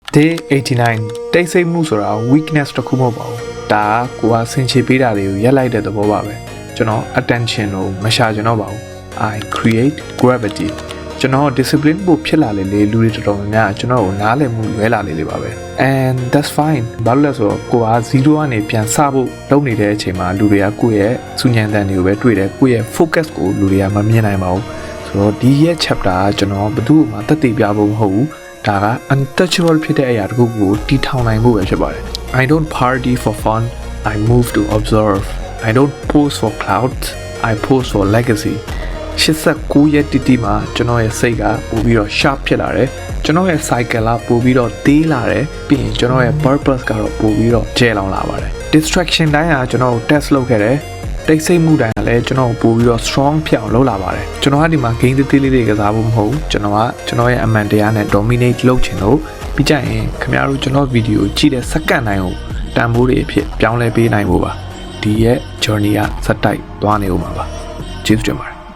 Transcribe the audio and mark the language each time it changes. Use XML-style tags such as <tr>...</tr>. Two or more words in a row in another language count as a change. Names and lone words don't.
<my>Day 89 တိတ်ဆိတ်မှုဆိုတာ weakness တစ်ခုမဟုတ်ပါဘူးဒါကကိုယ်ကဆင်ခြေပေးတာတွေကိုရက်လိုက်တဲ့သဘောပါပဲကျွန်တော် attention ကိုမရှာချင်တော့ပါဘူး</my> <en>I create gravity</en> <my>ကျွန်တော် discipline ပို့ဖြစ်လာလေလူတွေတော်တော်များများကျွန်တော်ကိုနားလည်မှုလွဲလာလေပါပဲ</my> <en>and that's fine</en> <my>ဘာလို့လဲ ဆိုတော့ကိုက0ကနေပြန်စဖို့လုပ်နေတဲ့အချိန်မှာလူတွေကကိုယ့်ရဲ့စူညံတန်တွေကိုပဲတွေ့တယ်ကိုယ့်ရဲ့ focus ကိုလူတွေကမမြင်နိုင်ပါဘူးဆိုတော့ဒီရဲ့ chapter ကကျွန်တော်ဘယ်သူမှတက်တည်ပြဖို့မ ဟုတ်ဘူးဒါက untouchable ဖြစ်တဲ့အရာတစ်ခုကိုတီထောင်နိုင်ဖို့ပဲဖြစ်ပါတယ်</my> <en>I don't party for fun I move to observe I don't pose for clout I pose for legacy</en> <my>89 ရက်တိတိမှာကျွန်တော်ရဲ့စိတ်ကပို့ပြီးတော့ sharp ဖြစ်လာတယ်ကျွန်တော်ရဲ့ cycle ကပို့ပြီးတော့သေးလာတယ် ပြီးရင်ကျွန်တော်ရဲ့ purpose ကတော့ပို့ပြီးတော့ကျဲလောင်လာပါတယ် distraction တိုင်းကကျွန်တော်ကို test လုပ်ခဲ့တယ်တိတ်ဆိတ်မှုတိုင်းကလည်းကျွန်တော်ကိုပို့ပြီးတော့ strong ဖြစ်အောင်လုပ်လာပါတယ်ကျွန်တော်ကဒီမှာ game သေးသေးလေးတွေကစားဖို့မဟုတ်ဘူးကျွန်တော်ရဲ့အမှန်တရားနဲ့ dominate လုပ်ချင်လို့ပြီးကြရင်ခင်ဗျားတို့ကျွန်တော် video ကြည့်တဲ့စက္ကန့်တိုင်းကိုတန်ဖိုးတွေအဖြစ်ပြောင်းလဲပေးနိုင်ဖို့ပါဒီရဲ့ journey ကစက်တိုက်သွားနေဦးမှာပါကျေးဇူးတင်ပါတယ်</my>